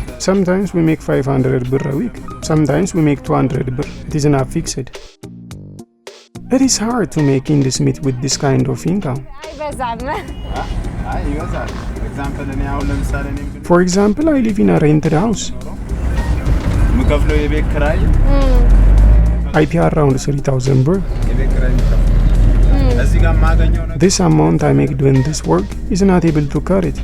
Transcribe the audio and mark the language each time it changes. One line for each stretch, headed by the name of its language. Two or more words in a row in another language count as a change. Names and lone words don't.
English: Sometimes we make 500 birr a week. Sometimes we make 200 birr. It is not fixed. It is hard to make ends meet with this kind of income.
Amharic: አይበዛም። አይ ይወዛል ኤግዛምፕል እኔ አሁን ለምሳሌ እኔ
English: For example, I live in a rented house.
Amharic: የምከፍለው የቤት ኪራይ
English: I pay around 3,000 birr.
Amharic: የቤት ኪራይ የምከፍለው እዚህ ጋር የማገኘው ነገር
English: This amount I make doing this work is not able to cut it.